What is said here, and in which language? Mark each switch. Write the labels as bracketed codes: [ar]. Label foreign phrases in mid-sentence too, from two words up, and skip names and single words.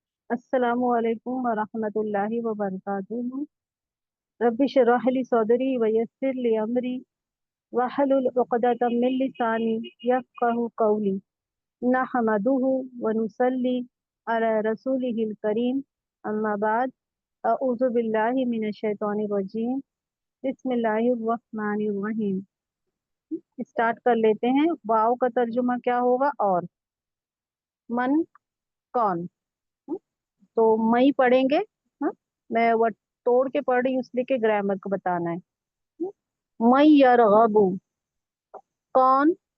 [ar] السلام عليكم ورحمة الله وبركاته. رب اشرح لي صدري ويسر لي أمري واحلل عقدة من لساني يفقهوا قولي. نحمده ونصلي على رسوله الكريم. أما بعد. أعوذ بالله من الشيطان الرجيم۔ بسم الله الرحمن الرحيم. [hi] स्टार्ट कर लेते हैं। वाव का तर्जुमा क्या होगा? और मन कौन। तो मई पढ़ेंगे। हाँ? मैं वर्ड तोड़ के पढ़ रही हूँ इसलिए कि ग्रामर को बताना है। [ar] من يرغب, कौन।